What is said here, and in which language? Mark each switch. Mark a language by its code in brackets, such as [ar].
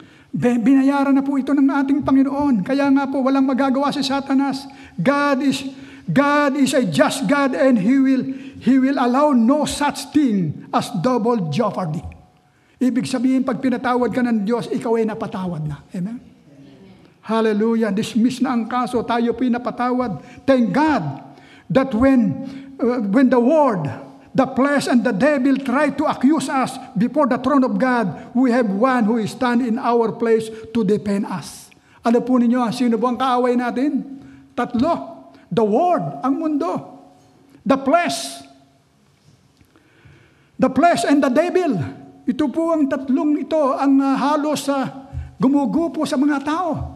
[tl] Binayaran na po ito ng ating Panginoon. Kaya nga po, walang magagawa si Satanas. [en] God is a just God, and He will allow no such thing as double jeopardy. [tl] Ibig sabihin, pag pinatawad ka ng Diyos, ikaw ay napatawad na. Amen? Hallelujah. Dismiss na ang kaso. Tayo po'y napatawad. [en] Thank God that when the world, the flesh, and the devil try to accuse us before the throne of God, we have one who is stand in our place to defend us. [tl] Ano po ninyo, sino po ang kaaway natin? Tatlo. [en] The world, [tl] ang mundo. [en] The flesh and the devil. [tl] Ito po ang tatlong ito ang halos gumugupo sa mga tao.